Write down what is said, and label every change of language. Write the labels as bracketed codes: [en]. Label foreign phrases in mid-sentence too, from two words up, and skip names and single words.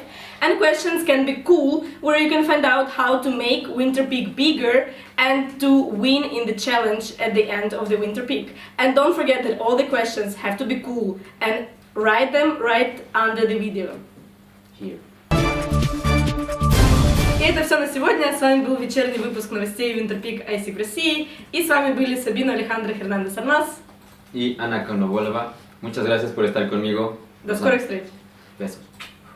[en] And questions can be cool, where you can find out how to make Winter Peak bigger and to win in the challenge at the end of the Winter Peak. And don't forget that all the questions have to be cool, and write them right under the video. Here. [ru] И это все на сегодня. С вами был вечерний выпуск новостей Winter Peak ISIC в России. И с вами были Sabino Alejandra Hernández Armas [es] Y Ana Konovolova. Muchas gracias por estar conmigo. [ru] До скорых встреч! [es] Besos.